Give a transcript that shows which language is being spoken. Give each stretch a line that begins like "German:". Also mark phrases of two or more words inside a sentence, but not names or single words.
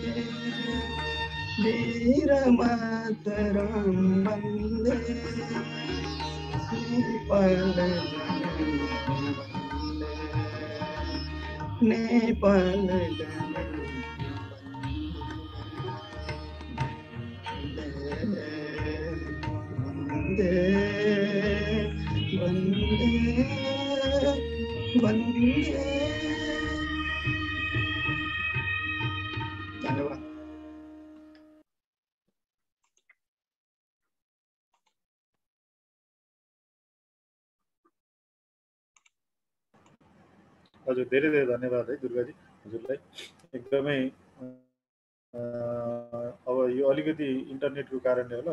Nepali: वीर मातरं वन्दे नेपाल नेपाल वन्दे वन्दे वन्दे। धन्यवाद। हजुर धेरै धेरै धन्यवाद है दुर्गाजी हजुरलाई एकदमै अब यो अलिकति इन्टरनेटको कारणले होला